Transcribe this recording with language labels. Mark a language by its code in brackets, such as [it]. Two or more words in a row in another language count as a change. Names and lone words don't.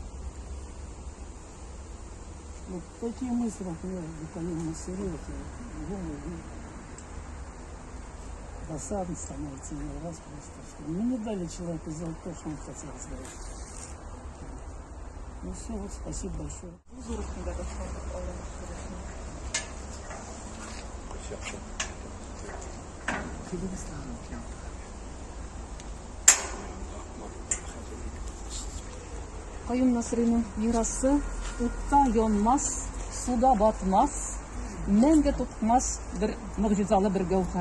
[ru] Вот такие мысли, например, они серьезно, досадно становится иной раз просто, что мы не дали человеку сделать то, что он хотел сделать. Ну все, вот, спасибо большое. [tt] Каюм Насыйриның мирасы утта янмас, суда батмас, мәңге тотмас бер мөгъҗизалы бер гәүһәр.